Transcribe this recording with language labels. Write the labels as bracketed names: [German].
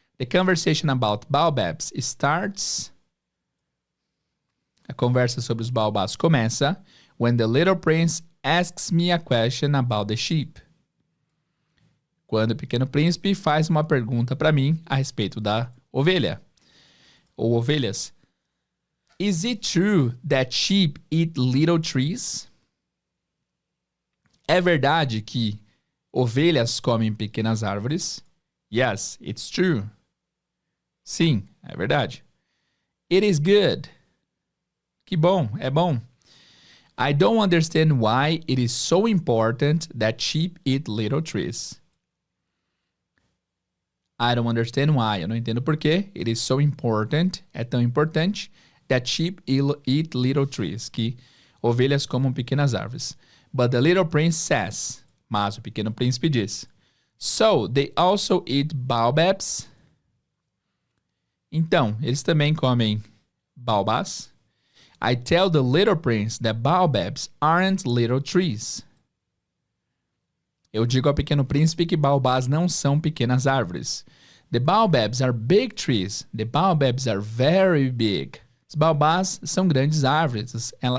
[English] The conversation about baobabs starts... [Portuguese] A conversa sobre os baobás começa [English] when the little prince asks me a question about the sheep. [Portuguese] Quando o Pequeno Príncipe faz uma pergunta para mim a respeito da ovelha. Ou ovelhas. [English] Is it true that sheep eat little trees? [Portuguese] É verdade que ovelhas comem pequenas árvores? [English] Yes, it's true. [Portuguese] Sim, é verdade. [English] It is good. [Portuguese] Que bom, é bom. [English] I don't understand why it is so important that sheep eat little trees. I don't understand why. [Portuguese] Eu não entendo por quê. [English] It is so important. [Portuguese] É tão importante [English] that sheep eat little trees. [Portuguese] Que ovelhas comam pequenas árvores. [English] But the little prince says. [Portuguese] Mas o Pequeno Príncipe diz. [English] So, they also eat baobabs? [Portuguese] Então, eles também comem baobás? [English] I tell the little prince that baobabs aren't little trees. [Portuguese] Eu digo ao Pequeno Príncipe que baobás não são pequenas árvores. [English] The baobabs are big trees. The baobabs are very big. [Portuguese] Os baobás são grandes árvores.